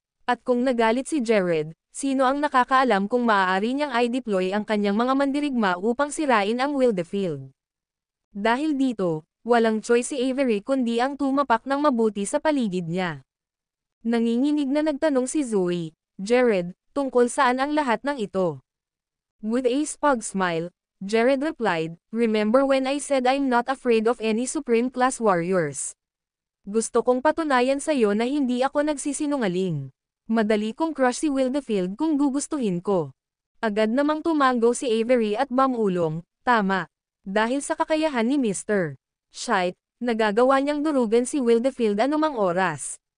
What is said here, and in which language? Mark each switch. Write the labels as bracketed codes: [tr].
[tl] At kung nagalit si Jared, sino ang nakakaalam kung maaari niyang i-deploy ang kanyang mga mandirigma upang sirain ang Wildefield? Dahil dito, walang choice si Avery kundi ang tumapak ng mabuti sa paligid niya. Nanginginig na nagtanong si Zoe, Jared, tungkol saan ang lahat ng ito? [en] With a smug smile, Jared replied, remember when I said I'm not afraid of any Supreme Class Warriors? [tl] Gusto kong patunayan sa iyo na hindi ako nagsisinungaling. Madali kong crush si Wildefield kung gugustuhin ko. Agad namang tumango si Avery at bumulong, tama. Dahil sa kakayahan ni Mr. Shite, nagagawa niyang durugan si Wildefield anumang oras.